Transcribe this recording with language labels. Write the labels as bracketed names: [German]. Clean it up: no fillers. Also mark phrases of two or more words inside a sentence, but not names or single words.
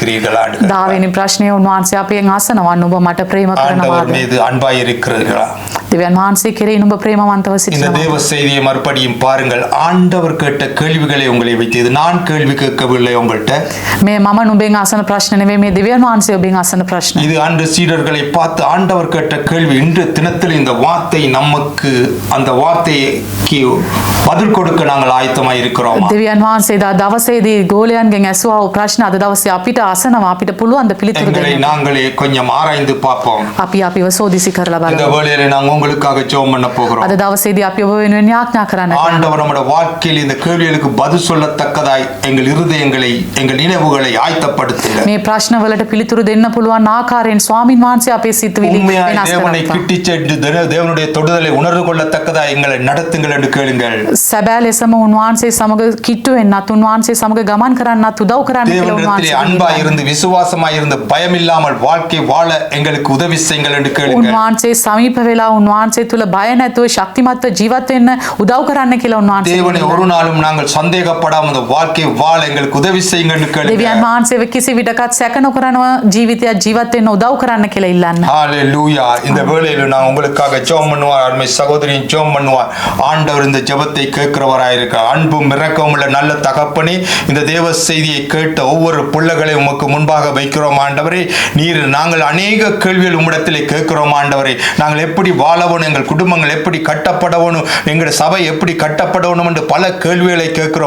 [Sinhala] 10වෙනි ප්‍රශ්නය උන්වහන්සේ අපෙන් අසනවා නුඹ මට ප්‍රේම [Tamil] ஆண்டவர் [Sinhala] කරනවාද? [Tamil] மீது அன்பாய் இருக்கிறீர்களா? [Sinhala] දෙවියන් වහන්සේ කෙරෙහි නුඹ ප්‍රේමවන්තව [Tamil] இந்த [Sinhala] සිටිනවා. [Tamil] தேவ செய்தியை மறுபடியும் பாருங்கள். ஆண்டவர் கேட்ட கேள்விகளை உங்களை வைத்து, இது நான் கேள்வி கேட்கவில்லை உங்கள்கிட்ட, [Sinhala] මේ මම නුඹෙන් අසන ප්‍රශ්න නෙවෙයි මේ දෙවියන් වහන්සේ ඔබෙන් අසන ප්‍රශ්න. [Tamil] இது அன்று சீடர்களை பார்த்து ஆண்டவர் கேட்ட கேள்வி. இன்று தினத்தில் இந்த வார்த்தை நமக்கு, அந்த வார்த்தைக்கு பதில் கொடுக்க நாங்கள் ஆயத்தமாய் இருக்கிறோம். [Sinhala] දෙවියන් වහන්සේ දා දවසේදී ගෝලයන්ගෙන් ඇසුවා වූ ප්‍රශ්න අද දවසේ අපිට අසනවා. අපිට පුළුවන් ද පිළිතුරු [Tamil] எங்களை [Sinhala] දෙන්න? [Tamil] நாங்களே கொஞ்சம் ஆராய்ந்து பார்ப்போம். [Sinhala] අපි අපිව සෝදිසි කරලා [Tamil] இந்த [Sinhala] බලමු. [Tamil] வேளையில நாங்கள் உங்களுக்காக ஜெபம் பண்ண போகிறோம். [Sinhala] අද දවසේදී අපි ඔබ වෙනුවෙන් යාඥා කරන්න. [Tamil] ஆண்டவர் நம்முடைய வாழ்க்கையில் இந்த கேள்விகளுக்கு பதில் சொல்லத்தக்கதாய் எங்கள் இருதயங்களை, எங்கள் நினைவுகளை ஆயத்தப்படுத்துங்க. [Sinhala] මේ ප්‍රශ්නවලට පිළිතුරු දෙන්න පුළුවන් ආකාරයෙන් ස්වාමින් වහන්සේ අපේ සිතුවිලි [Tamil] உண்மையாய் [Sinhala] වෙනස් [Tamil] தேவனை [Sinhala] කරනවා. [Tamil] கிட்டிச் சென்று தேவனுடைய தொடுதலை உணர்ந்து கொள்ளத்தக்கதாய் எங்களை நடத்துங்கள் என்று கேளுங்கள். [Sinhala] සැබෑ ලෙසම උන්වහන්සේ සමග කිට්ටු වෙන්නත් උන්වහන්සේ සමග ගමන් කරන්නත් උදව් කරන්න කියලා [Tamil] தேவனிடத்திலே [Sinhala] උන්වහන්සේ [Tamil] அன்பாய் இருந்து விசுவாசமாய் இருந்து பயம் இல்லாமல் வாழ்க்கை வாழ எங்களுக்கு உதவி செய்யுங்கள் என்று கேளுங்கள். [Sinhala] උන්වහන්සේ සමීප වෙලා උන්වහන්සේ තුල බය නැතුව ශක්තිමත්ව ජීවත් වෙන්න උදව් කරන්න කියලා උන්වහන්සේ [Tamil] தேவனை ஒரு நாளும் நாங்கள் சந்தேகப்படாமல் இந்த வாழ்க்கை வாழ எங்களுக்கு உதவி செய்யுங்கள் என்று [Sinhala] දෙවියන් [Tamil] கேளுங்கள். [Sinhala] වහන්සේව කිසි විටකත් සැක නොකරනව ජීවිතයක් ජීවත් වෙන්න උදව් කරන්න කියලා ඉල්ලන්න. [Tamil] ஹalleluya. இந்த வேளையில நான் உங்களுக்காக ஜெபம் பண்ணுவார். அருமை சகோதரியின் ஜெபம் பண்ணுவார். ஆண்டவர் இந்த ஜெபத்தை கேட்கிறவராயிருக்கிறார். அன்பும் இரக்கமும் உள்ள நல்ல தகப்பனே, இந்த தேவ செய்தியை கேட்ட ஒவ்வொரு பிள்ளைகளையும் உமக்கு முன்பாக வைக்கிறோம் ஆண்டவரே. நீர் நாங்கள் அநேக கேள்விகள் உம்மிடத்திலே கேட்கிறோம் ஆண்டவரே. நாங்கள் எப்படி வாழ வாழணும், எங்கள் குடும்பங்கள் எப்படி கட்டப்படணும், எங்கள் சபை எப்படி கட்டப்படணும் என்று பல கேள்விகளை கேட்கிறோம்.